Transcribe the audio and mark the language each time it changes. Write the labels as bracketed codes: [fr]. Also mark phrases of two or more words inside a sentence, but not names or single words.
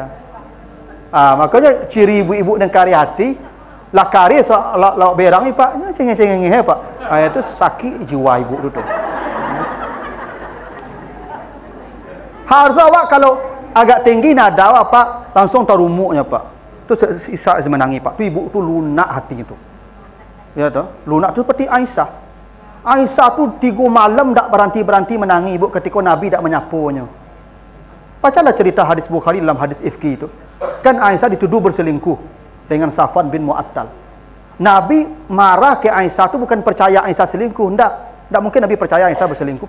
[ms] Makanya ciri ibu-ibu nang kari hati lah kari la berang ni pak, cengeng-cengeng pak. Itu sakit jiwa ibu tu. Harus awak kalau agak tinggi nada awak pak langsung terumuknya pak. Tu sisa menangi pak. Tu ibu tu lunak hati tu. Ya tu, lunak tu seperti Aisyah. Aisyah tu 3 malam tak berhenti menangi ibu ketika Nabi tak menyapunya. Bacalah cerita hadis Bukhari dalam hadis ifki itu. Kan Aisyah dituduh berselingkuh dengan Safwan bin Mu'attal. Nabi marah ke Aisyah tu bukan percaya Aisyah selingkuh, tak mungkin Nabi percaya Aisyah berselingkuh.